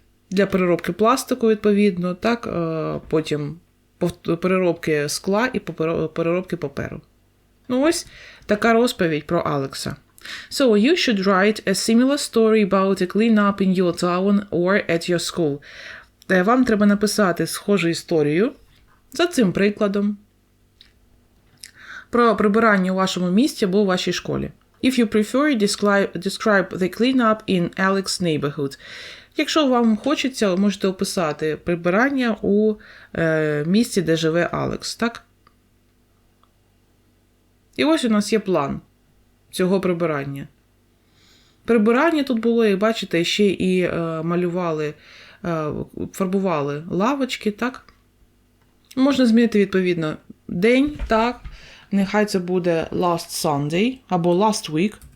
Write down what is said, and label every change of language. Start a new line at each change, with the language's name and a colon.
Ukrainian: Для переробки пластику, відповідно, так, потім переробки скла і переробки паперу. Ну ось така розповідь про Алекса.
English: So, you should write a similar story about a clean-up in your town or at your school.
Ukrainian: Вам треба написати схожу історію за цим прикладом про прибирання у вашому місті або у вашій школі.
English: If you prefer, describe the clean-up in Alex's neighborhood.
Ukrainian: Якщо вам хочеться, ви можете описати прибирання у місті, де живе Алекс, так? І ось у нас є план. цього прибирання. Прибирання тут було, як бачите, ще і малювали, фарбували лавочки, так? Можна змінити, відповідно, день, так? Нехай це буде
English: last Sunday
Ukrainian: або
English: last week.